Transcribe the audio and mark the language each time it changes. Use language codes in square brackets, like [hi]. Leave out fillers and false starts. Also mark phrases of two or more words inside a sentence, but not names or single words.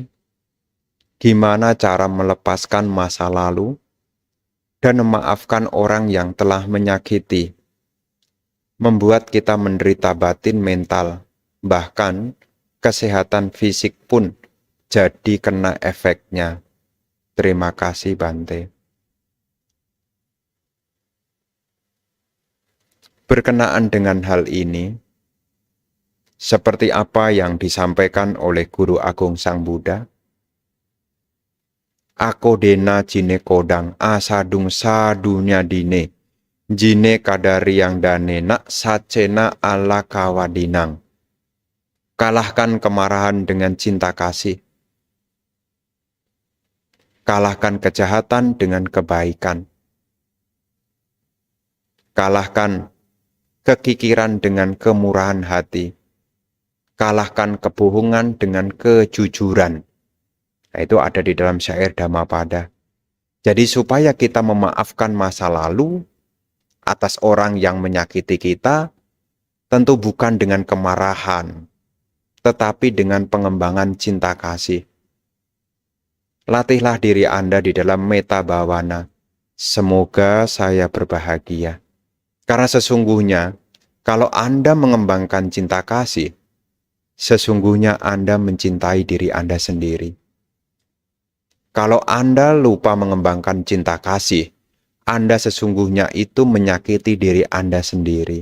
[id] Gimana cara melepaskan masa lalu dan memaafkan orang yang telah menyakiti, membuat kita menderita batin mental, bahkan kesehatan fisik pun jadi kena efeknya. Terima kasih Bante. Berkenaan dengan hal ini, seperti apa yang disampaikan oleh Guru Agung Sang Buddha, [pi] Ako dena jine kodang asadung sadunya dine, jine kadari yang danena sacena ala kawadinang. [id] Kalahkan kemarahan dengan cinta kasih. Kalahkan kejahatan dengan kebaikan. Kalahkan kekikiran dengan kemurahan hati. Kalahkan kebohongan dengan kejujuran. Nah, itu ada di dalam syair Dhammapada. Jadi supaya kita memaafkan masa lalu atas orang yang menyakiti kita, tentu bukan dengan kemarahan, tetapi dengan pengembangan cinta kasih. Latihlah diri Anda di dalam [pi] metta bhavana. [id] Semoga saya berbahagia. Karena sesungguhnya, kalau Anda mengembangkan cinta kasih, sesungguhnya Anda mencintai diri Anda sendiri. Kalau Anda lupa mengembangkan cinta kasih, Anda sesungguhnya itu menyakiti diri Anda sendiri.